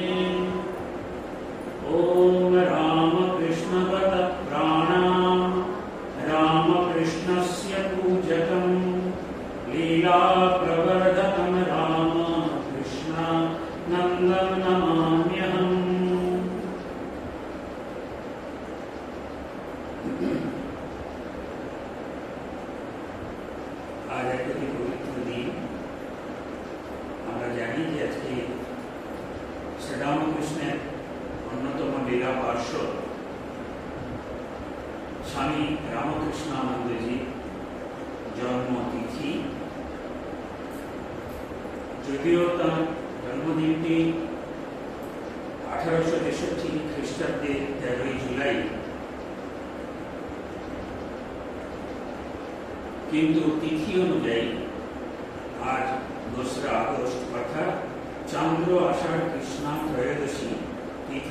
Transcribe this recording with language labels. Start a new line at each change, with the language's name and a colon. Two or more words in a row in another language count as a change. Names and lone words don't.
Sanskrit: ॐ रामकृष्णवत प्राणां रामकृष्णस्य पूजकं लीलाप्रवर्धकं रामकृष्णानन्दं नमाम्यहम्।
Hindi: आज एक पवित्र दिन
Bangla: আমরা জানি যে আজকে শ্রীরামকৃষ্ণের অন্যতম লীলা পার্শ্বদ স্বামী রামকৃষ্ণানন্দজি জন্মতিথি। যদিও তার জন্মদিনটি 1863 খ্রিস্টাব্দে 13 জুলাই, কিন্তু তিথি অনুযায়ী আজ 2 আগস্ট অর্থাৎ চন্দ্র আষাঢ় কৃষ্ণা ত্রয়োদশী তিথি।